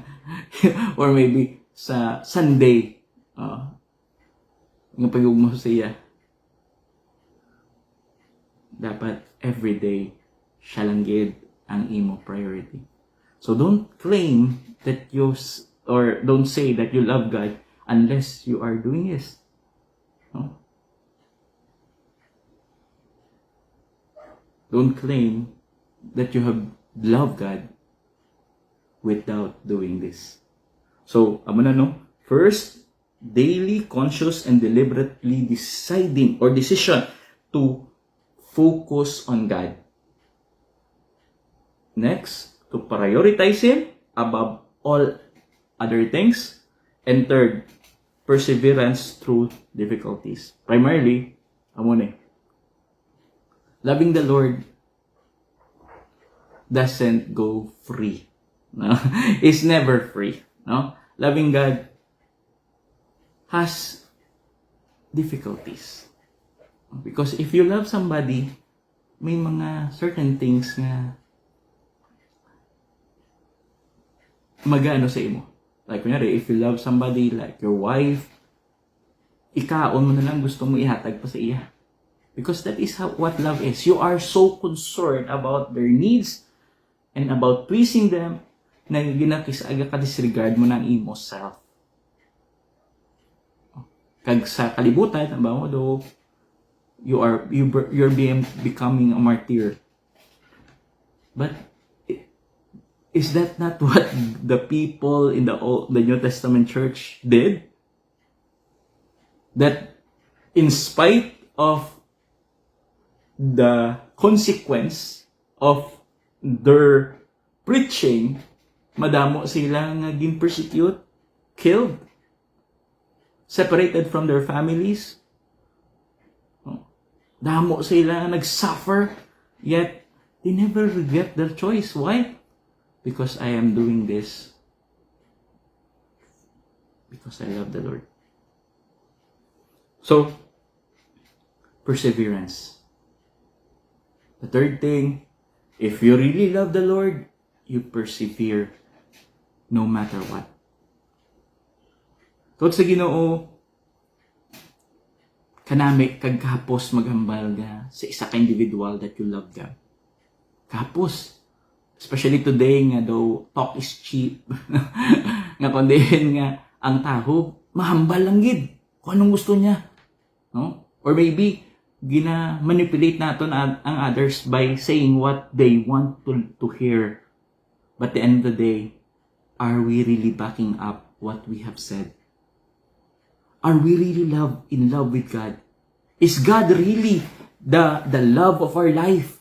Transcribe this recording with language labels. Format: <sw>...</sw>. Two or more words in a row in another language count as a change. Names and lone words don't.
<en>Or maybe</en> <hil>sa Sunday nga pagyugma sa iya. Dapat everyday siya lang gid ang imo priority.</hil> <en>So don't claim that or don't say that you love God unless you are doing His. No? Don't claim that you have loved God without doing this. So,</en> <hil>amo na no?</hil> <en>First, daily conscious and deliberately decision to focus on God. Next, to prioritize Him above all other things. And third, perseverance through difficulties. Primarily, loving the Lord doesn't go free. No? It's never free. No? Loving God has difficulties. Because if you love somebody,</en> <hil>may mga</hil> <en>certain things</en> <hil>na magano sa imo.</hil> <en>Like, kunyari, if you love somebody like your wife,</en> <hil>ikaon mo na lang gusto mo ihatag pa sa iya.</hil> <en>Because that is what love is. You are so concerned about their needs and about pleasing them</en> <hil>na ginakisaga ka disregard mo ng imo self. Kag sa kalibutan,</hil> <en>though, you're becoming a martyr. But is that not what the people in the New Testament church did? That in spite of the consequence of their preaching,</en> <hil>madamo sila nga gin-persecute,</hil> <en>killed, separated from their families.</en> <hil>Damo sila nag-suffer,</hil> <en>yet they never regret their choice. Why? Because I am doing this because I love the Lord. So, perseverance. The third thing, if you really love the Lord, you persevere no matter what.</en> <hil>Tod sa Ginoo, kanami kag kahapos maghambal ga sa isa ka individual</hil> <en>that you love God. Kahapos. Especially today</en> <hil>nga daw</hil> <en>talk is cheap.</en> <hil>Nga kundihin nga ang tao mahambal lang gid kung anong gusto niya. No?</hil> <en>Or maybe,</en> <hil>gina-manipulate natin ang</hil> <en>others by saying what they want to hear. But at the end of the day, are we really backing up what we have said? Are we really in love with God? Is God really the love of our life?</en>